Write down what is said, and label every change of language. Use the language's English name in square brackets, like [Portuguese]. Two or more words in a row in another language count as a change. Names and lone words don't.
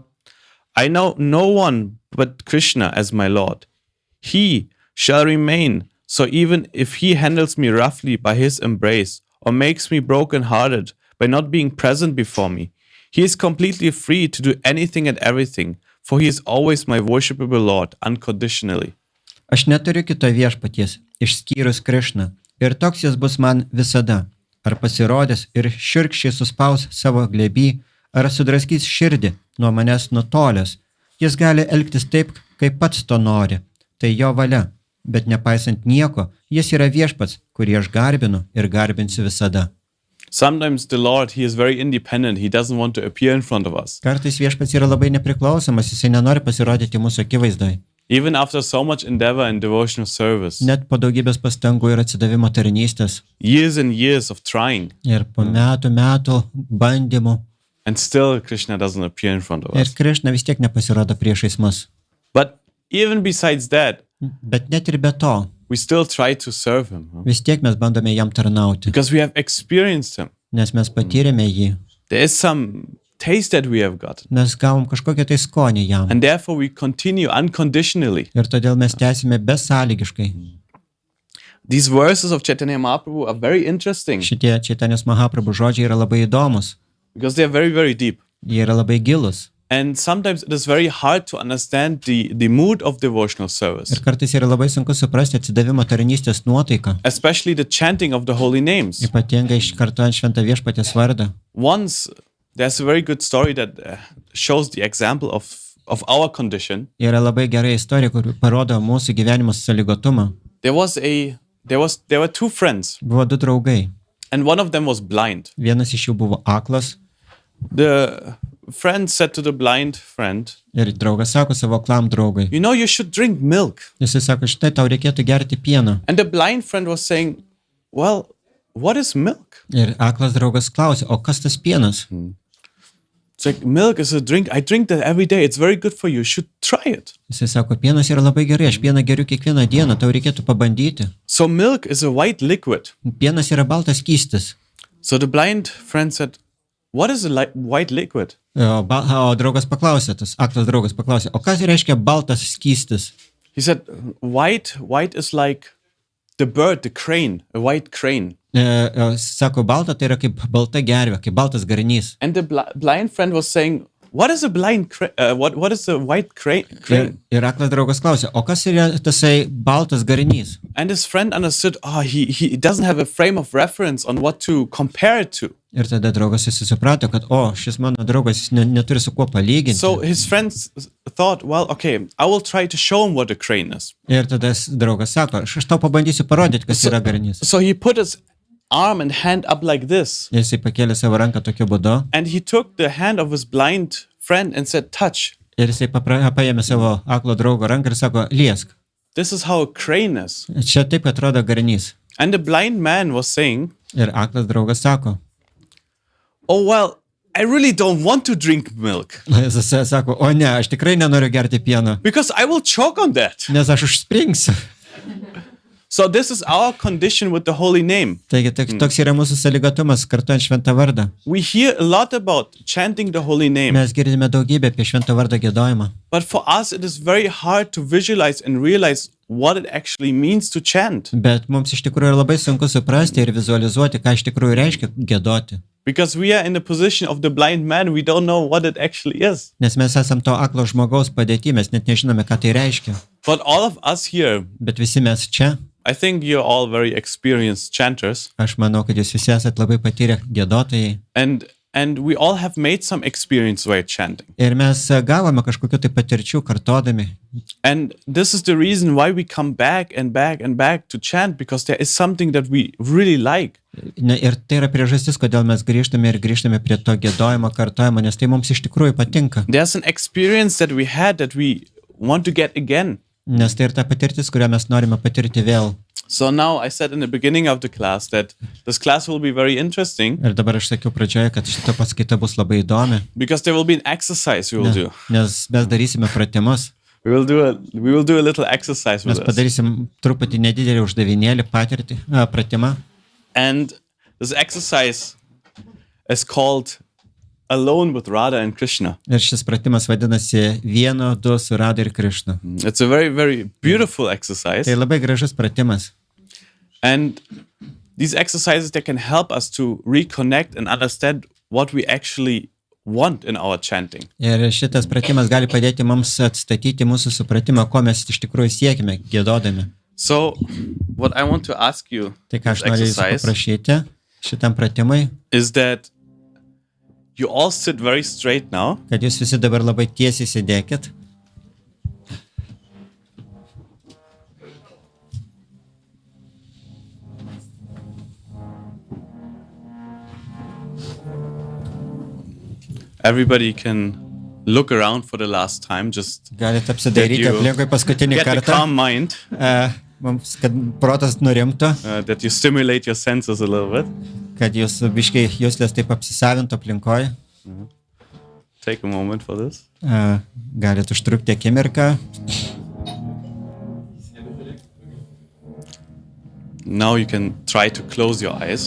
[English] I know no one but Krishna as my Lord. He shall remain, so even if he handles me roughly by his embrace or makes me broken-hearted by not being present before me, he is completely free to do anything and everything, for he is always my worshipable Lord, unconditionally. [Lithuanian] Aš neturiu kito viešpaties, išskyrus Krišną. Ir toks jis bus man visada. Ar pasirodys ir šiurkščiai suspaus savo glėbį, ar sudraskys širdį nuo manęs nutolęs. Jis gali elgtis taip, kaip pats to nori. Tai jo valia. Bet nepaisant nieko, jis yra viešpats, kurį aš garbinu ir garbinsiu visada. [English] Sometimes the Lord, he is very independent. He doesn't want to appear in front of us. [Lithuanian] Kartais viešpats yra labai nepriklausomas, jisai nenori pasirodyti mūsų akivaizdoj. [English] Even after so much endeavor and devotional service, [Lithuanian] Net po daugybės pastangų ir atsidavimo tarnystės. [English] years and years of trying, [Lithuanian] Ir po metų bandymų. [English] and still Krishna doesn't appear in front of [Lithuanian] Ir [English] us. [Lithuanian] Krišna vis tiek nepasirodo priešais mus. [English] But even besides that, [Lithuanian] Bet net ir be to, [English] we still try to serve him, huh? [Lithuanian] vis tiek mes bandome jam tarnauti. [English] Because we have experienced him. [Lithuanian] Nes mes patyrėme jį. [English] There is some taste that we have gotten. [Lithuanian] Mes gavom kažkokią tai skonį jam. [English] And therefore we continue unconditionally. [Lithuanian] Ir todėl mes tęsime besąlygiškai. [English] These verses of Chaitanya Mahaprabhu are very interesting [Lithuanian] Šitie Čaitanijos Mahaprabhu žodžiai yra labai įdomus. [English] because they are very, very deep. [Lithuanian] Jie yra labai gilus. [English] And sometimes it is very hard to understand the mood of devotional service, [Lithuanian] Ir kartais yra labai sunku suprasti atsidavimo tarnystės nuotaiką. [English] especially the chanting of the holy names. [Lithuanian] Ypatingai kartuojant šventą viešpaties vardą. [English] Once, there's a very good story that shows the example of our condition. [Lithuanian] Yra labai gera istorija, kur parodo mūsų gyvenimo sąlygotumą. [English] There were two friends, [Lithuanian] Buvo du draugai. [English] and one of them was blind. [Lithuanian] Vienas iš jų buvo aklas. [English] The friend said to the blind friend, [Lithuanian] Ir draugas sako savo aklam draugui. [English] "You know, you should drink milk." [Lithuanian] Jisai sako, štai tau reikėtų gerti pieną. [English] And the blind friend was saying, "Well, what is milk?" [Lithuanian] Ir aklas draugas klausė, o kas tas pienas? [English] It's like, "Milk is a drink. I drink that every day. It's very good for you. You should try it." [Lithuanian] Jisai sako, pienas yra labai gerai, aš pieną geriu kiekvieną dieną, tau reikėtų pabandyti. [English] So milk is a white liquid. [Lithuanian] Pienas yra baltas skystis. [English] So the blind friend said, "What is a white liquid?" [Lithuanian] O draugas paklausė, tas aklas draugas paklausė, o kas reiškia baltas skystis? [English] He said, white is like the bird, the crane, a white crane. [Lithuanian] Sako, balta tai yra kaip balta gervė, kaip baltas garnys. [English] And the blind friend was saying, what is a what is a white crane? [Lithuanian] Ir aklas draugas klausė, o kas yra tasai baltas garnys? [English] And his friend understood, he doesn't have a frame of reference on what to compare it to. [Lithuanian] Ir tada draugas susiprato, kad, šis mano draugas jis neturi su kuo palyginti. [English] So his friends thought, well, okay, I will try to show him what a crane is. [Lithuanian] Ir tada draugas sako, aš tau pabandysiu parodyti, kas yra garnys. [English] So he put his arm and hand up like this. [Lithuanian] Jisai pakėlė savo ranką tokiu būdu. [English] And he took the hand of his blind friend and said, touch. [Lithuanian] Ir jisai paėmė savo aklo draugo ranką ir sako, liesk. [English] This is how a crane is. [Lithuanian] Čia taip atrodo garnys. [English] And the blind man was saying, [Lithuanian] Ir aklas draugas sako, [English] oh, well, I really don't want to drink milk. [Lithuanian] Jisai sako, o ne, aš tikrai nenoriu gerti pieno, [English] Because I will choke on that. [Lithuanian] nes aš užspringsiu. [English] So this is our condition with the holy name. [Lithuanian] Taigi toks yra mūsų sąlygotumas kartuojant šventą vardą. [English] We hear a lot about chanting the holy name. [Lithuanian] Mes girdime daugybę apie šventą vardą giedojimą. [English] But for us, it is very hard to visualize and realize what it actually means to chant. [Lithuanian] Bet mums iš tikrųjų yra labai sunku suprasti ir vizualizuoti, ką iš tikrųjų reiškia giedoti. [English] Because we are in the position of the blind man, we don't know what it actually is. [Lithuanian] Nes mes esam to aklo žmogaus padėti, mes net nežinome, ką tai reiškia. [English] But all of us here, [Lithuanian] Bet visi mes čia, [English] I think you're all very experienced chanters. [Lithuanian] aš manau, kad jūs visi esat labai patyrę giedotojai. [English] And And we all have made some experience while chanting. [Lithuanian] Ir mes gavome kažkokiu tai patirčių kartodami. [English] And this is the reason why we come back and back and back to chant, because there is something that we really like. [Lithuanian] Ir tai yra priežastis, kodėl mes grįžtame prie to giedojimo, kartojimo, nes tai mums iš tikrųjų patinka. [English] There's an experience that we had that we want to get again. [Lithuanian] Nes tai yra ta patirtis, kurią mes norime patirti vėl. [English] So now I said in the beginning of the class that this class will be very interesting. [Lithuanian] Ir dabar aš sakiau pradžioje, kad šita paskaita bus labai įdomi. [English] Because there will be an exercise we will do. [Lithuanian] Nes mes darysime pratimus. [English] We will do a little exercise with [Lithuanian] Mes padarysim truputį nedidelį uždavinėlį, pratimą. [English] And this exercise is called Alone with Radha and Krishna. [Lithuanian] Ir šis pratimas vadinasi 1-2 su Radha ir Krišna. [English] It's a very, very beautiful exercise. [Lithuanian] Tai labai gražus pratimas. [English] And these exercises, they can help us to reconnect and understand what we actually want in our chanting. [Lithuanian] Ir šitas pratimas gali padėti mums atstatyti mūsų supratimą, ko mes iš tikrųjų siekime giedodami. [English] So, what I want to ask you [Lithuanian] Tai ką aš noriu jūsų paprašyti šitam pratimui, [English] is that you all sit very straight now. [Lithuanian] Kad jūs visi dabar labai tiesiai sėdėkit. [English] Everybody can look around for the last time, just [Lithuanian] Galite apsidairyti aplinkui paskutinį [English] get a [Lithuanian] kartą, [English] calm mind, [Lithuanian] mums, kad protas nurimtų, [English] that you stimulate your senses a little bit. [Lithuanian] kad jūs biškiai juslės taip apsisavintų aplinkoje. [English] Take a moment for this. [Lithuanian] Galite užtrukti akimirką. [English] Now you can try to close your eyes